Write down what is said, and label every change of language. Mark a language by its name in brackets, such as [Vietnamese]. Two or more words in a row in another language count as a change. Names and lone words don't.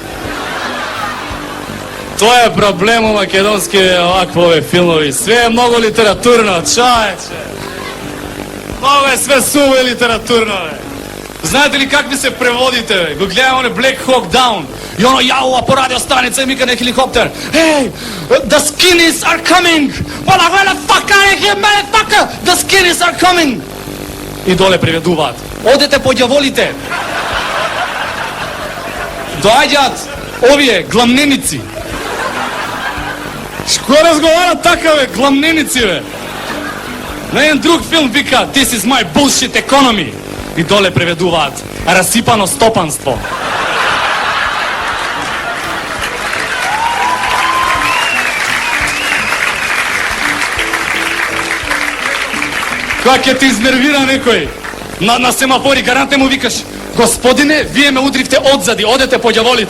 [Macedonian] Тоа е проблем у македонски оваквови филмови. Све е многу литературно, човече. Много е све суво и литературно, бе. Знаете ли как ми се преводите, бе? Го гледам оне Black Hawk Down. И оно јаува по радиостаница и мика на хеликоптер. [English] Hey, the skinnies are coming. Where the fuck are you, motherfucker? The skinnies are coming. [Macedonian] И доле преведуваат. Одете по ѓаволите. Доаѓаат овие гламненици. Шко разговарат така, бе, гламненици, бе? На еден друг филм вика [English] This is my bullshit economy. [Macedonian] И доле преведуваат расипано стопанство. Кога ќе те изнервира некој на семафори, гарантне му викаш: господине, вие ме удривте одзади, одете по ѓаволите.